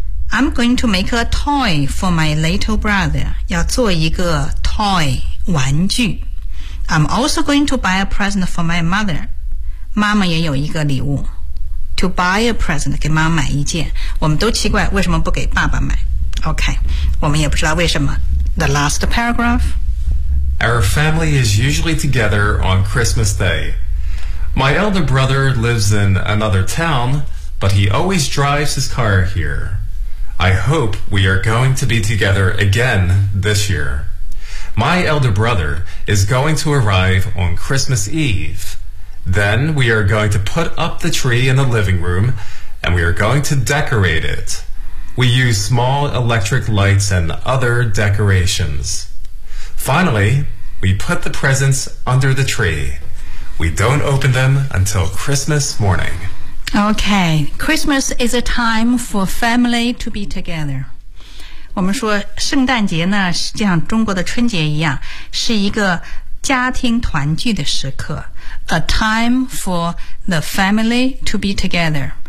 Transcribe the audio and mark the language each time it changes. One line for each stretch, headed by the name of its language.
English: I'm going to make a toy for my little brother,
Chinese: 要做一个
English: toy, 玩具。 I'm also going to buy a present for my mother,
Chinese: 妈妈也有一个礼物。
English: To buy a present,
Chinese: 给妈妈买一件。我们都奇怪为什么不给爸爸买。OK, 我们也不知道为什么。
English: The last paragraph. Our family is usually together on Christmas Day. My elder brother lives in another town, but he always drives his car here. I hope we are going to be together again this year. My elder brother is going to arrive on Christmas Eve. Then we are going to put up the tree in the living room, and we are going to decorate it. We use small electric lights and other decorations. Finally, we put the presents under the tree. We don't open them until Christmas morning. Okay, Christmas is a time for family to be together.
Chinese: 我们说圣诞节呢，实际上中国的春节一样，是一个家庭团聚的时刻。
English: A time for the family to be together.